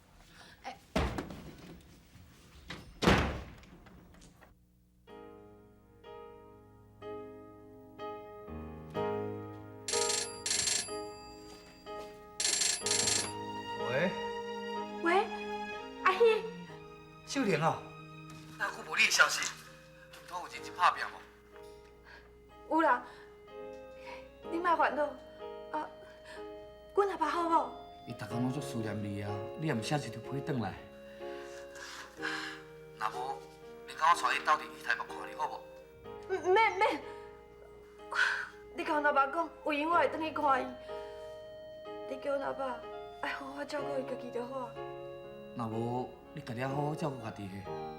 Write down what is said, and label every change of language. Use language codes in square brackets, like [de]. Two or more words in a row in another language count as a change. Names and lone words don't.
[nan] 喂，喂，阿姨，秀玲啊，哪久无你的消息？都有认真拍拼无？有啦，你莫烦恼。阮阿爸好无？伊逐工拢足思念你啊，你也毋写一条批转来。若无，你甲我带伊斗阵去台北看你好无？免，你甲阮阿爸讲，有闲我会转去看伊。你叫阮阿爸爱好好照顾伊家己就好。若无，你家己好好照顾家己个。